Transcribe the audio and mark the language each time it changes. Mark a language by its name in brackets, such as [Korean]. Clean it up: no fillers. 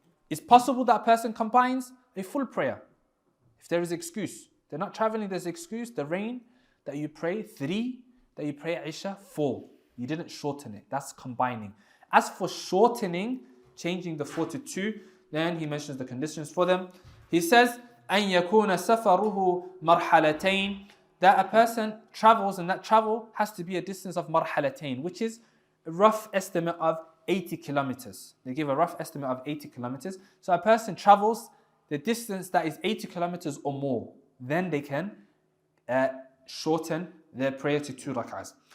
[English] It's possible that a person combines a full prayer. If there is excuse. They're not traveling, there's excuse. The rain, that you pray 3, that you pray Isha 4. You didn't shorten it. That's combining. As for shortening, changing the 4 to 2, then he mentions the conditions for them. He says, [Arabic] أَن يَكُونَ سَفَرُهُ مَرْحَلَتَيْن. [English] That a person travels, and that travel has to be a distance of marhalatain, which is a rough estimate of 80 kilometers. They give a rough estimate of 80 kilometers. So a person travels the distance that is 80 kilometers or more. Then they can shorten their prayer to 2 rak'ahs.